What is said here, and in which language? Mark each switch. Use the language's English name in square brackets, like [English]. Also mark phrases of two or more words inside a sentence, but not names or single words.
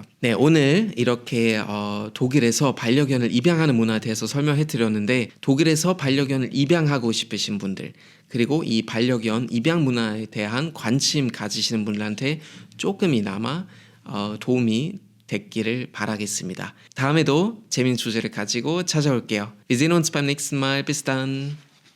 [Korean] 네, 오늘 이렇게 독일에서 반려견을 입양하는 문화에 대해서 설명해 드렸는데, 독일에서 반려견을 입양하고 싶으신 분들 그리고 이 반려견 입양 문화에 대한 관심 가지시는 분들한테 조금이나마 도움이 됐기를 바라겠습니다. 다음에도 재미있는 주제를 가지고 찾아올게요. [German] Wir sehen uns beim nächsten Mal. Bis dann.